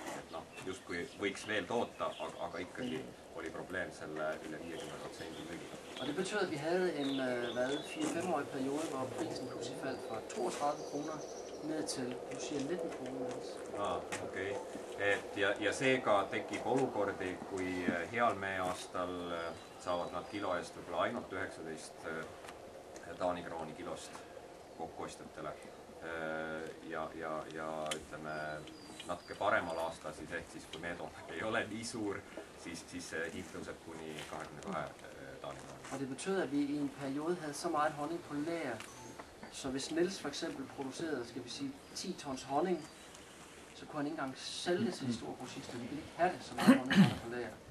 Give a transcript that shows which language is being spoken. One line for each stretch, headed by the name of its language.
Estonian: Et justkui võiks veel toota, aga ikkagi oli probleem selle üle 50% müügiga.
Danish: Og det betød, at vi havde en 4-5-årig periode, hvor prisen pludselig faldt fra 32 kroner ned til 19 kroner.
Estonian: Okei. Ja seega tekib olukordi, kui heal meeaastal saavad nad kilo eest võib-olla ainult 19 Taani krooni kilost kokkuostjatele. Ja ütleme, natuke paremal aastal, siis ehk siis, kui meetoodang ei ole nii suur, siis see hind tõuseb kuni 22 Taani krooni.
Danish: Og det betød, at vi i en periode havde så meget honning på lager, så hvis Niels for eksempel producerede, skal vi sige, 10 tons honning, så kunne han ikke engang sælge til de store grossister. Vi ville ikke have det, så meget honning på lager.